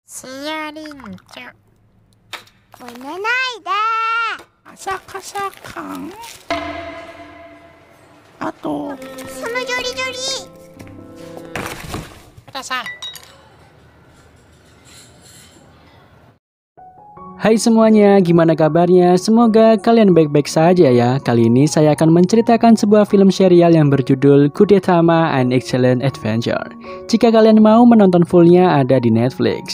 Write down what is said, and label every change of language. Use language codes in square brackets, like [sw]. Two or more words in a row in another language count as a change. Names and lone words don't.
[ja] シアリンちゃん。こねないで。カサカサ感。あと、そのジョリジョリ。ください。 [id] Hai semuanya, gimana kabarnya? Semoga kalian baik-baik saja ya. Kali ini saya akan menceritakan sebuah film serial yang berjudul Kudetama An Excellent Adventure. Jika kalian mau menonton fullnya ada di Netflix.